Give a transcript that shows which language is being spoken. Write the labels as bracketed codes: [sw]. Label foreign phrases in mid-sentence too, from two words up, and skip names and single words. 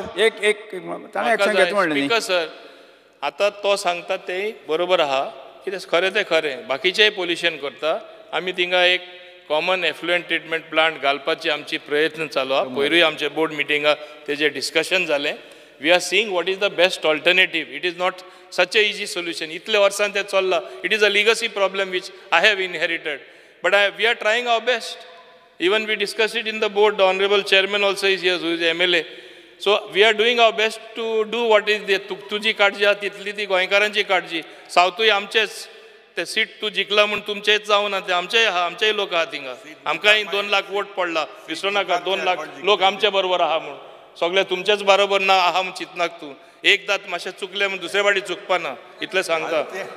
[kok] एक ताणें एक्शन घेत म्हणले. स्पीकर सर आतां तो सांगता ते बरोबर आहा कितें खरें तें खरें बाकीचेय पोल्युशन करता. आमी थिंगा एक [en] common effluent treatment plant [kok] घालपाची आमची प्रयत्न चालू आहा. पयरूय आमचे बोर्ड मिटिंगा तेजेर डिस्कशन जालें. [en] we are seeing what is the best alternative. it is not such a easy solution. [kok] इतले वर्सान तें चल्लां. [en] it is a legacy problem which I have inherited but we are trying our best. even we discuss it in the board. the honourable chairman also is here who is MLA. so we are doing our best to do what is [kok] तुजी काळजी आहा तितली ती गोंयकारांची काळजी. सावथूय आमचेच ते सीट तूं जिखला म्हूण तुमचेच जावं ना ते आमचेय आहा आमचेय लोक आहा थिंगा. आमकांय 2 लाख वोट पडला विसरूं नाका. 2 लाख लोक आमचे बरोबर आहा म्हूण सगळे तुमचेच बरोबर ना आहा म्हूण चिंतनाका तूं. एकदां मातशें चुकलें म्हूण दुसरे फावटी चुकपा ना इतलें सांगता.